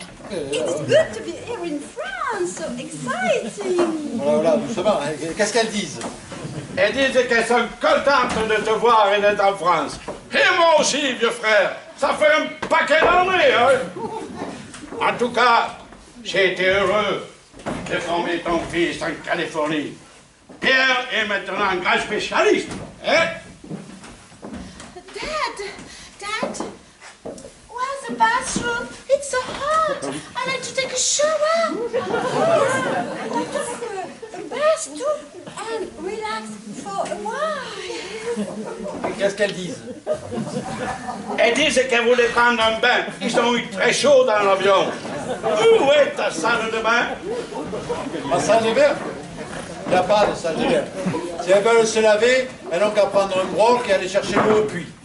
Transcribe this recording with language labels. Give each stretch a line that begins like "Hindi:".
English: It's good to be here in France. So exciting.
French: Voilà, voilà, doucement. Qu'est-ce qu'elles disent? Elles disent qu'elles sont contentes de te voir et d'être en France. Et moi aussi, vieux frère. Ça fait un paquet d'années, hein? En tout cas, j'ai été heureux de former ton fils en Californie. Pierre est maintenant un grand spécialiste, hein?
English: Dad, where's the bathroom? It's so hot. I like to take a shower. I like to have a bath too and relax for a while.
French: Qu'est-ce qu'elles disent? Elles disent qu'elles voulaient prendre un bain. Ils ont eu très chaud dans l'avion. Où est ta salle de bain? Ma salle de bain? Il n'y a pas de salle de bain. Si elles veulent se laver, elles n'ont qu'à prendre un broc et aller chercher l'eau au puits.